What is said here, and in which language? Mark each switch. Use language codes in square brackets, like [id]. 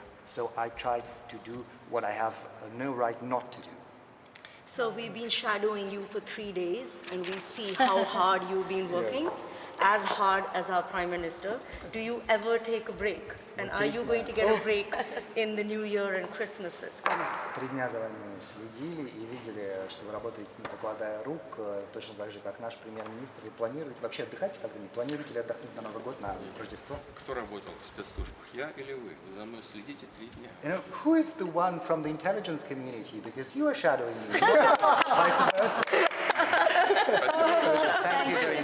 [en] So I try to do what I have no right not to do. So we've been shadowing you for 3 days, and we see how hard you've been working, as hard as our Prime Minister. Do you ever take a break? And are you going to get a break in the New Year and Christmas that's coming? [ru] 3 дня за вами следили и видели, что вы работаете, не покладая рук, точно так же, как наш премьер-министр. Вы планируете вообще отдыхать когда-нибудь? Планируете ли отдохнуть на Новый год, на Рождество? Кто работал в спецслужбах, я или вы? Вы за мной следите 3 дня. [en] You know, who is the one from the intelligence community? Because you are shadowing me. Vice versa. Thank you very much.